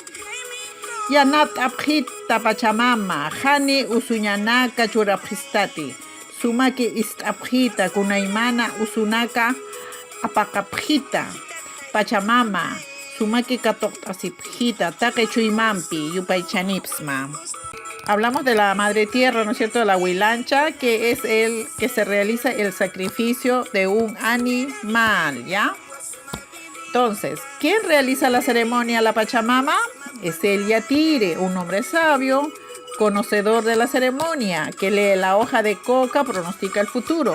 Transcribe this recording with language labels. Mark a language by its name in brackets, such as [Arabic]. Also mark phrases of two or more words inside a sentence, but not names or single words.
[Aymara] Yanat abjita Pachamama, jani usuñanaka churapjistati. Sumaki istapjita kunaymana usunaka apakapjita. Pachamama, sumaki katoktasipjita, taquechuymampi, yupaychanipsma. [Spanish] Hablamos de la madre tierra, ¿no es cierto? De la huilancha, que es el que se realiza el sacrificio de un animal, ¿ya? Entonces, ¿quién realiza la ceremonia a la Pachamama? Es el yatire, un hombre sabio, conocedor de la ceremonia, que lee la hoja de coca, pronostica el futuro.